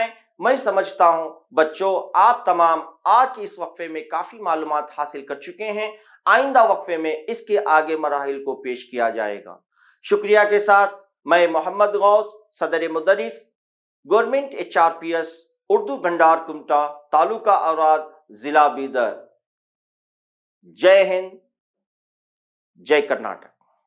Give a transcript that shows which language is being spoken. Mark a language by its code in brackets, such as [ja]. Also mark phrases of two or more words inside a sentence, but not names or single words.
[ur] میں سمجھتا ہوں بچوں آپ تمام آج کے اس وقفے میں کافی معلومات حاصل کر چکے ہیں، آئندہ وقفے میں اس کے آگے مراحل کو پیش کیا جائے گا۔ شکریہ کے ساتھ میں محمد غوث، صدر مدرس، گورنمنٹ HRPS اردو بھنڈار کمٹا، تعلقہ اوراد، ضلع بیدر۔ جے ہند، جے کرناٹک۔